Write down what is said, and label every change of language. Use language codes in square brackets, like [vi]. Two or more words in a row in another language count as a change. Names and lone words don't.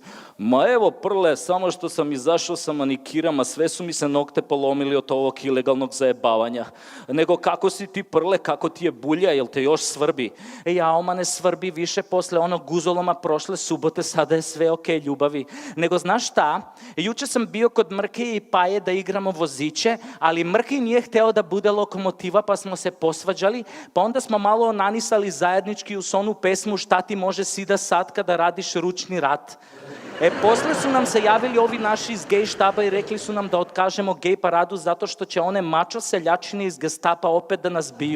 [sr] Ево, прле, само што сам изашол са маникирам, а све су ми се ногте поломили од овог илегалног заебавања. Него, како си ти, прле, како ти е булја, јел те још сврби? Ама не сврби више, после оно гузолома прошле суботе, сада е све окей, љубави. Него, знаш шта? Јуче сам био код Мрке и Паје да играмо возиче, али Мрке nije hteo da bude lokomotiva, pa smo se posvađali, pa onda smo malo nanisali zajednički uz onu pesmu Šta ti može sida sad kada radiš ručni rad. После su nam se javili ovi naši iz gej štaba i rekli su nam da otkажemo gej paradu zato što će one mačo seljačine iz gestapa opet da nas biju.